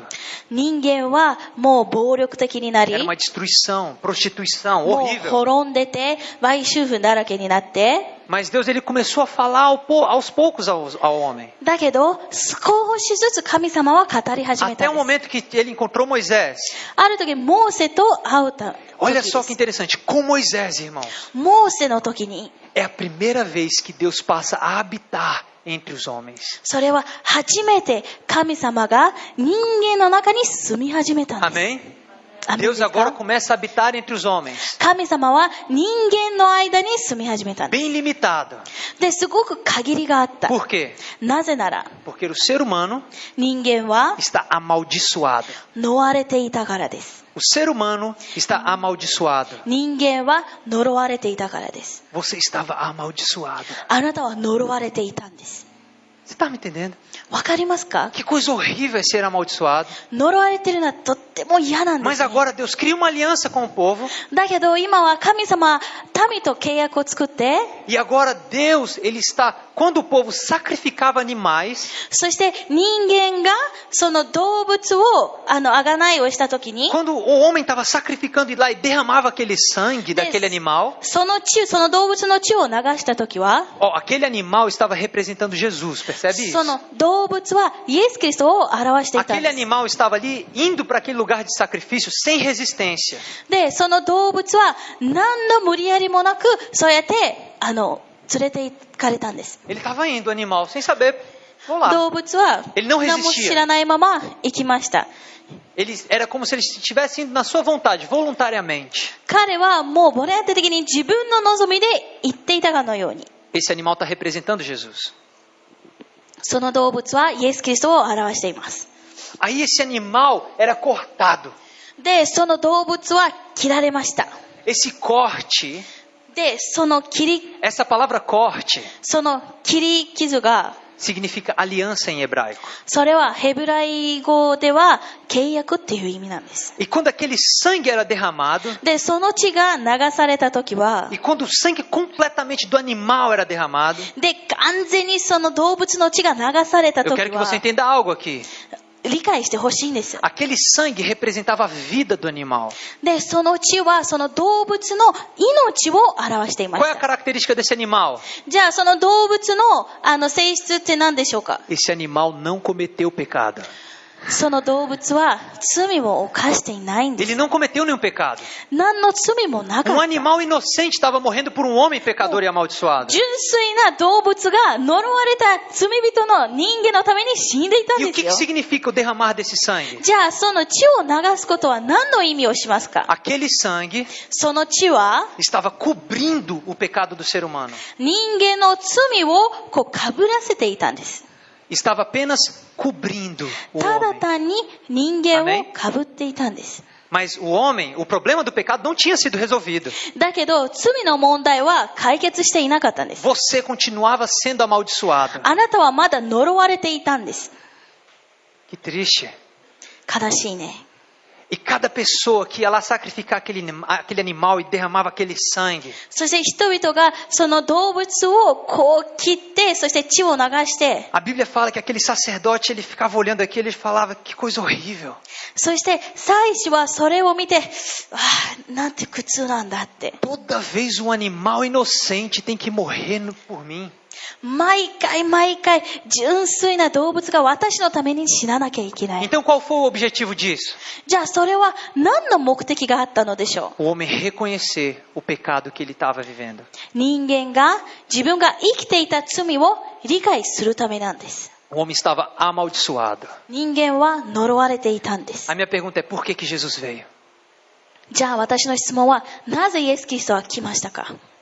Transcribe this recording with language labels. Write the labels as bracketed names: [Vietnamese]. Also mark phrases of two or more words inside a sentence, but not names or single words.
[Japanese] 人間はもう暴力的になり、 [Portuguese] Era uma destruição, prostituição, [Japanese] もう [Portuguese] horrível. [Japanese] 滅んでて、売春婦だらけになって、 [Portuguese] Mas Deus ele começou a falar aos poucos ao homem. [Japanese] だけど少しずつ神様は語り始め [Portuguese] Até [Japanese] た [Portuguese] o [Japanese] んです。 [Portuguese] momento que ele encontrou Moisés. [Japanese] ある時モーセと会うた時 [Portuguese] Olha [Japanese] で [Portuguese] só que [Japanese] す。 [Portuguese] interessante. Com Moisés, irmãos, [Japanese] モーセの時に、 [Portuguese] é a primeira vez que Deus passa a habitar entre os homens. [Japanese] それは初めて神様が人間の中に住み始めたんです。 [Portuguese] Amém? [Japanese] アメンで [Portuguese] Deus [Japanese] すか？ [Portuguese] agora começa a habitar entre os homens. [Japanese] 神様は人間の間に住み始めたんです。 [Portuguese] Bem limitado. [Japanese] で、すごく限りがあった。 [Portuguese] Por quê? [Japanese] なぜなら、 [Portuguese] Porque o ser humano [Japanese] 人間は [Portuguese] está amaldiçoado. [Japanese] 呪われていたからです。 [Portuguese] O ser humano está amaldiçoado. [Japanese] 人間は呪われていたからです。 [Portuguese] Você estava amaldiçoado. [Japanese] あなたは呪われていたんです。 [Portuguese] Você está me entendendo? [Japanese] わかりますか？ [Portuguese] Que coisa horrível é ser amaldiçoado. [Japanese] 呪われてるのはとっても嫌なんで [Portuguese] Mas [Japanese] す、ね。 [Portuguese] agora Deus cria uma aliança com o povo. [Japanese] だけど今は神様、民と契約を作って、 [Portuguese] E agora Deus, ele está... Quando o povo sacrificava animais, [Japanese] そして人間がその動物を贖いをしたときに、 [Portuguese] quando o homem estava sacrificando e lá e derramava aquele sangue daquele animal, [Japanese] その動物の血を流したときは、 [Portuguese] aquele animal estava representando Jesus, percebe isso? [Japanese] その動物はイエス・キリストを表していたん [Portuguese] Aquele [Japanese] です。 [Portuguese] animal estava ali indo para aquele lugar de sacrifício sem resistência. [Japanese] で、その動物は何の無理やりもなく、そうやって連れて行かれたんです。 [Portuguese] Ele estava indo, o animal, sem saber. Vou lá. [Japanese] 動物は [Portuguese] Ele não [Japanese] 何も [Portuguese] resistia. [Japanese] 知らないまま行きました。 [Portuguese] Era como se ele estivesse indo na sua vontade, voluntariamente. [Japanese] 彼はもうボランティア的に自分の望みで行っていたかのように。 [Portuguese] Esse animal está representando Jesus. [Japanese] その動物はイエス・キリストを表しています。 [Portuguese] Aí esse animal era cortado. [Japanese] で、その動物は切られました。 [Portuguese] Esse corte, [Japanese] で、その切り [Portuguese] essa palavra corte, [Japanese] 傷が、 [Portuguese] significa aliança em hebraico. [Japanese] それはヘブライ語では契約っていう意味なんです。 [Portuguese] E quando aquele sangue era derramado, [Japanese] で、その血が流された時は、 [Portuguese] e quando o sangue completamente do animal era derramado, [Japanese] で、完全にその動物の血が流された [Portuguese] eu [Japanese] 時 [Portuguese] quero que [Japanese] は [Portuguese] você entenda algo aqui. [Japanese] 理解してほしいんですよ。 [Portuguese] Aquele sangue representava a vida do animal. [Japanese] で、その血はその動物の命を表していま [Portuguese] Qual [Japanese] し [Portuguese] é a [Japanese] た。 [Portuguese] característica desse animal? [Japanese] じゃあその動物の性質って何でしょうか？ [Portuguese] Esse animal não cometeu pecado. [Japanese] その動物は罪を犯していないんです。 [Portuguese] Ele não cometeu nenhum pecado. [Japanese] 何の罪もなかっ [Portuguese] Um [Japanese] た。 [Portuguese] animal inocente estava morrendo por um homem pecador e amaldiçoado. [Japanese] 純粋な動物が呪われた罪人の人間のために死んでいたん [Portuguese] E [Japanese] で [Portuguese] o [Japanese] す [Portuguese] que [Japanese] よ。 [Portuguese] significa o derramar desse sangue? [Japanese] じゃあその血を流すことは何の意味をしますか？ [Portuguese] Aquele sangue [Japanese] その血は [Portuguese] estava cobrindo o pecado do ser humano. [Japanese] 人間の罪をかぶらせていたんです。 [Portuguese] Estava apenas cobrindo o [Japanese] ただ [Portuguese] homem. [Japanese] 単に人間をかぶっていたんです。 [Portuguese] Mas o homem, o problema do pecado não tinha sido resolvido. [Japanese] だけど罪の問題は解決していなかったんです。 [Portuguese] Você continuava sendo amaldiçoado. [Japanese] あなたはまだ呪われていたんです。 [Portuguese] Que triste. [Japanese] 悲しいね。 [Portuguese] E cada pessoa que ia lá sacrificar aquele animal e derramava aquele sangue, [Japanese] そして人々がその動物を切って、そして血を流して、 [Portuguese] a Bíblia fala que aquele sacerdote, ele ficava olhando aquilo e ele falava, que coisa horrível. [Japanese] そして祭司はそれを見て、ああ、なんて苦痛なんだって。 [Portuguese] Toda vez um animal inocente tem que morrer por mim. [Japanese] 毎回純粋な動物が私のために死ななきゃいけない。 [Portuguese] Então qual foi o objetivo disso? [Japanese] じゃあそれは何の目的があったのでしょう。 [Portuguese] O homem reconhecer o pecado que ele estava vivendo. [Japanese] 人間が自分が生きていた罪を理解するためなんです。 [Portuguese] O homem estava amaldiçoado. [Japanese] 人間は呪われていたんです。 [Portuguese] A minha pergunta é, por que Jesus veio? [Japanese] じゃあ私の質問は、なぜイエス・キリストは来ましたか？